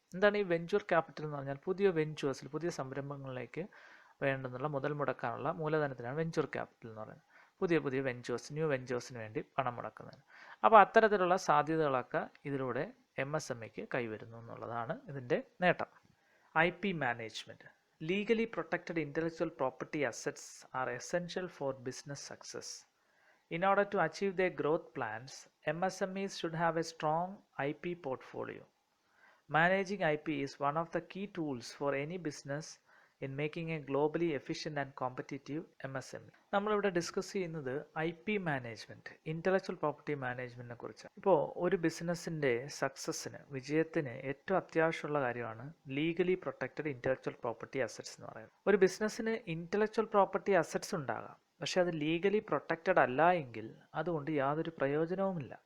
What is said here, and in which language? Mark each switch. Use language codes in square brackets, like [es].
[ml] എന്താണ് ഈ venture capital എന്ന് പറഞ്ഞാൽ? പുതിയ വെഞ്ചേഴ്സിൽ, പുതിയ സംരംഭങ്ങളിലേക്ക് വേണ്ടുന്നുള്ള മുതൽ മുടക്കാനുള്ള മൂലധനത്തിനാണ് വെഞ്ചർ ക്യാപിറ്റൽ എന്ന് പറയുന്നത്. പുതിയ പുതിയ വെഞ്ചേഴ്സ്, ന്യൂ വെഞ്ചേഴ്സിന് വേണ്ടി പണം മുടക്കുന്നതിന്. അപ്പോൾ അത്തരത്തിലുള്ള സാധ്യതകളൊക്കെ ഇതിലൂടെ MSMEക്ക് കൈവരുന്നു എന്നുള്ളതാണ് ഇതിൻ്റെ നേട്ടം. IP management. [en] Legally protected intellectual property assets are essential for business success. In order to achieve their growth plans, MSMEs should have a strong IP portfolio. Managing IP is one of the key tools for any business in making a globally efficient and competitive MSME. [ml] നമ്മളിവിടെ discuss ചെയ്യുന്നത് IP management, intellectual property മാനേജ്മെൻറ്റിനെ കുറിച്ചാണ്. ഇപ്പോൾ ഒരു ബിസിനസ്സിൻ്റെ സക്സസ്സിന്, വിജയത്തിന് ഏറ്റവും അത്യാവശ്യമുള്ള കാര്യമാണ് legally protected intellectual property assets എന്ന് പറയുന്നത്. ഒരു ബിസിനസ്സിന് ഇൻ്റലക്ച്വൽ പ്രോപ്പർട്ടി അസറ്റ്സ് ഉണ്ടാകാം, പക്ഷേ അത് ലീഗലി പ്രൊട്ടക്റ്റഡ് അല്ല എങ്കിൽ അതുകൊണ്ട് യാതൊരു പ്രയോജനവുമില്ല.